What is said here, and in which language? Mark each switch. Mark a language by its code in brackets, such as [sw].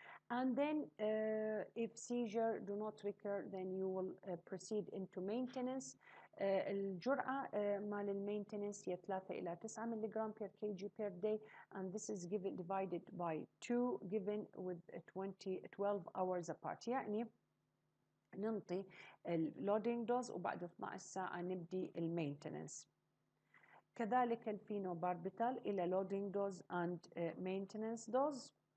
[en] And then if seizure do not recur, then you will proceed into maintenance. [ar] الجرعة مال المينتنس هي 3 إلى 9 ملغ [en] per kg per day, and this is divided by 2, given with 12 hours apart. [ar] يعني ننطي اللودينج دوز وبعد 12 ساعة نبدي المينتنس. كذلك الفينوباربيتال إلى [en] loading dose and maintenance dose.